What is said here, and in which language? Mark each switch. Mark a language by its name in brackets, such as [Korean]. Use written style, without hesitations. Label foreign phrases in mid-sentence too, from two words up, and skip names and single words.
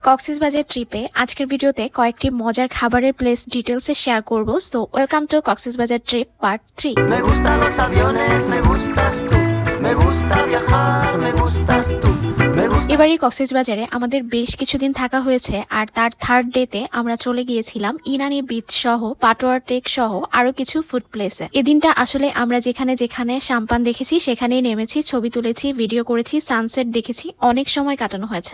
[Bangla] কক্সবাজার ট্রিপে আজকের ভিডিওতে কয়েকটি মজার খাবারের [English] place details share [Bangla] করব। [English] So welcome to Cox's Bazar trip part 3. [Spanish] Me gustan los aviones, me gustas tú. Me gusta viajar, me gustas tú. Me gusta [Bangla] এবারই কক্সবাজারে আমাদের বেশ কিছুদিন থাকা হয়েছে, আর তার [English] third day [Bangla] আমরা চলে গিয়েছিলাম ইনানি বিচ সহ পাটোয়ার টেক সহ আরো কিছু [English] food place. [Bangla] এদিনটা আসলে আমরা যেখানে যেখানে সাম্পান দেখেছি সেখানেই নেমেছি, ছবি তুলেছি, ভিডিও করেছি, সানসেট দেখেছি, অনেক সময় কাটানো হয়েছে।